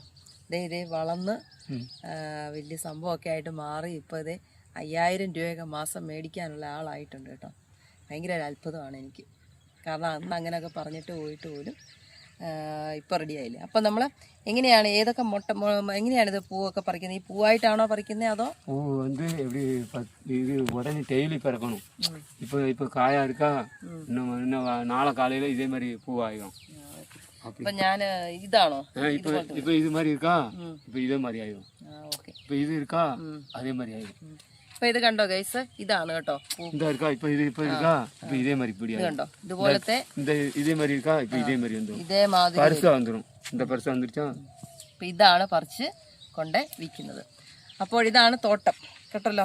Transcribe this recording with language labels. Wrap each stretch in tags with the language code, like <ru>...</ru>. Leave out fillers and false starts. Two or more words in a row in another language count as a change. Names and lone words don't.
<ml>ഇതേ വളർന്ന് വലിയ സംഭവമൊക്കെ ആയിട്ട് മാറി. ഇപ്പോൾ 5000 രൂപയൊക്കെ മാസം മേടിക്കാനുള്ള ആളായിട്ടുണ്ട് കേട്ടോ. ഭയങ്കര ഒരു അത്ഭുതമാണ് എനിക്ക്. കാരണം അന്ന് അങ്ങനെയൊക്കെ പറഞ്ഞിട്ട് പോയിട്ട് പോലും ഇപ്പോൾ റെഡി ആയില്ലേ. അപ്പം നമ്മൾ എങ്ങനെയാണ് ഏതൊക്കെ എങ്ങനെയാണ് ഇത് പൂവൊക്കെ പറിക്കുന്നത്? ഈ പൂവായിട്ടാണോ പറിക്കുന്നത് അതോ?</ml> <ta>பூ இது உடனே டெய்லி பறக்கணும். இப்போ காயா இருக்கா, இன்னும் நாளை காலையில் இதே மாதிரி பூவாயிடும்.</ta> <ml>അപ്പം ഞാൻ ഇതാണോ?</ml> <ta>இப்போ இது மாதிரி இருக்கா, இப்போ இதே மாதிரி ஆயிடும். ஓகே. இப்போ இது இருக்கா, அதே மாதிரி ஆயிடும்.</ta> <ml>അപ്പൊ ഇത് കണ്ടോ ഗൈസ്, ഇതാണ് കേട്ടോ. ഇതേ മാതിരി കണ്ടോ, ഇതുപോലത്തെ ഇതാണ് പറിച്ച് കൊണ്ട് വിൽക്കുന്നത്. അപ്പോൾ ഇതാണ് തോട്ടം കേട്ടല്ലോ.</ml>